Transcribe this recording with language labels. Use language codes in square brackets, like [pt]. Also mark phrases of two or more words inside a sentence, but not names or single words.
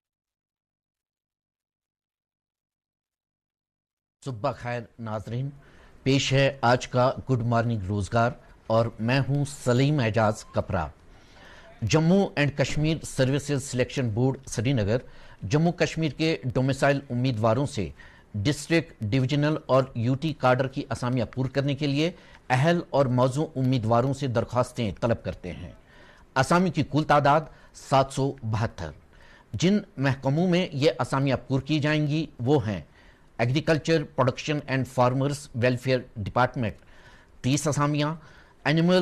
[ur] صبح خیر ناظرین, پیش ہے آج کا گڈ مارننگ روزگار اور میں ہوں سلیم اعجاز کپرا۔ جموں اینڈ کشمیر سروسز سلیکشن بورڈ سری نگر جموں کشمیر کے ڈومیسائل امیدواروں سے ڈسٹرکٹ، ڈویژنل اور [en] UT cadre [ur] کی اسامیاں پور کرنے کے لیے اہل اور موزوں امیدواروں سے درخواستیں طلب کرتے ہیں۔ اسامی کی کل تعداد 772۔ جن محکموں میں یہ اسامیاں پور کی جائیں گی وہ ہیں ایگریکلچر پروڈکشن اینڈ فارمرز ویلفیئر ڈپارٹمنٹ 30 اسامیاں، اینیمل